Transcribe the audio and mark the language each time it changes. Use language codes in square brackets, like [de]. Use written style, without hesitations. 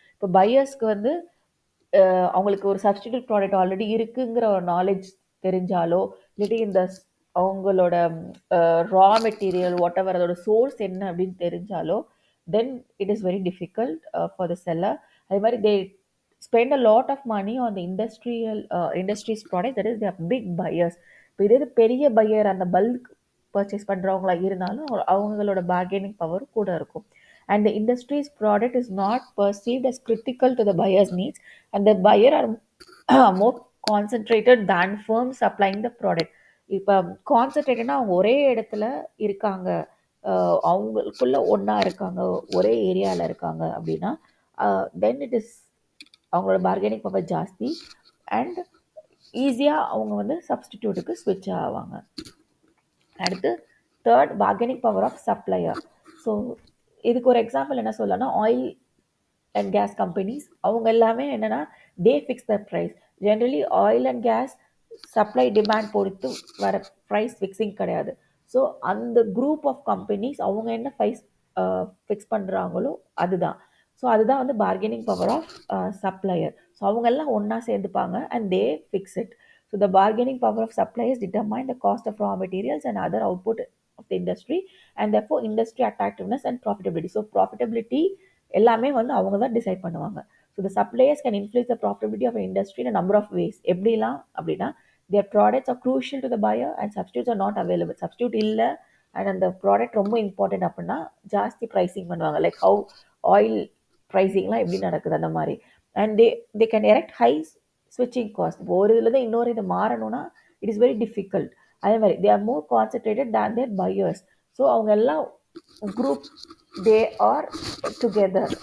[ta] இப்போ பையர்ஸ்க்கு வந்து அவங்களுக்கு ஒரு சப்ஸ்டிடியூட் ப்ராடக்ட் ஆல்ரெடி இருக்குங்கிற ஒரு நாலேஜ் தெரிஞ்சாலோ இல்லாட்டி இந்த அவங்களோட ரா மெட்டீரியல் வாட் எவர் அதோட சோர்ஸ் என்ன அப்படின்னு தெரிஞ்சாலோ [en] Then it is very difficult for the seller. [ta] அதே மாதிரி [en] They spend a lot of money on the industries product, that is they big buyers. [ta] இப்போ இதே பெரிய பையர் அந்த பல்க் பர்ச்சேஸ் பண்ணுறவங்களா இருந்தாலும் அவங்களோட பார்கெனிங் பவர் கூட இருக்கும். [en] And the industry's product is not perceived as critical to the buyer's needs, and the buyer are more concentrated than firms supplying the product. [ta] இப்போ கான்சன்ட்ரேட்டட்னா அவங்க ஒரே இடத்துல இருக்காங்க, அவங்களுக்குள்ள ஒன்றா இருக்காங்க, ஒரே ஏரியாவில் இருக்காங்க அப்படின்னா [en] then it is [ta] அவங்களோட பார்கெனிங் பவர் ஜாஸ்தி அண்ட் ஈஸியாக அவங்க வந்து சப்ஸ்டிடியூட்டுக்கு ஸ்விட்ச் ஆவாங்க. அடுத்து third, bargaining power of supplier. So இதுக்கு ஒரு எக்ஸாம்பிள் என்ன சொல்லலாம்னா ஆயில் அண்ட் கேஸ் கம்பெனிஸ் அவங்க எல்லாமே என்னென்னா [en] They fix the price. [ta] Generally oil and gas supply demand பொறுத்து வர ப்ரைஸ் ஃபிக்ஸிங் கிடையாது. ஸோ அந்த குரூப் ஆஃப் கம்பெனிஸ் அவங்க என்ன ப்ரைஸ் ஃபிக்ஸ் பண்ணுறாங்களோ அதுதான். ஸோ அதுதான் வந்து bargaining power of supplier. So அவங்கெல்லாம் ஒன்றா சேர்ந்துப்பாங்க [en] And they fix it. So the bargaining power of suppliers determine the cost of raw materials and other output of the industry and therefore industry attractiveness and profitability. [ta] So profitability எல்லாமே வந்து அவங்க தான் decide பண்ணுவாங்க. [en] So the suppliers can influence the profitability of an industry in a number of ways. [ta] எப்படிலாம் அப்படின்னா [en] their products are crucial to the buyer and substitutes are not available. [ta] substitute இல்லை and அந்த product ரொம்ப important அப்படின்னா ஜாஸ்தி pricing பண்ணுவாங்க. Like how oil ப்ரைஸிங்லாம் எப்படி நடக்குது அந்த மாதிரி. [en] And they can erect high ஸ்விட்சிங் cost. [ta] இப்போ ஒரு இதில் தான் இன்னொரு இது மாறணும்னா [en] It is very difficult. [ta] அதே மாதிரி [en] They are more concentrated than their buyers. [ta] So அவங்க எல்லாம் குரூப் [en] They are together.